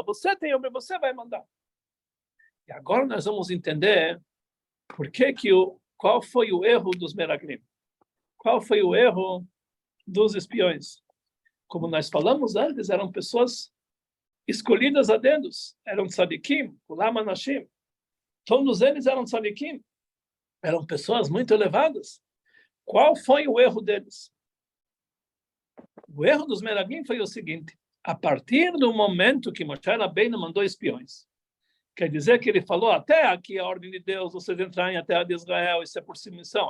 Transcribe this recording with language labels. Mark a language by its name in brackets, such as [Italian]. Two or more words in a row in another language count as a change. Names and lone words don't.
[Portuguese] Você vai mandar. E agora nós vamos entender qual foi o erro dos Meraglim. Qual foi o erro dos espiões? Como nós falamos antes, eram pessoas escolhidas a dedos. Eram tzadikim, [Hebrew] כולם אנשים. [Portuguese] Todos eles eram tzadikim. Eram pessoas muito elevadas. Qual foi o erro deles? O erro dos Meraglim foi o seguinte: a partir do momento que Moshe Rabbeinu mandou espiões, quer dizer que ele falou, até aqui a ordem de Deus, vocês entrarem a terra de Israel, isso é por submissão.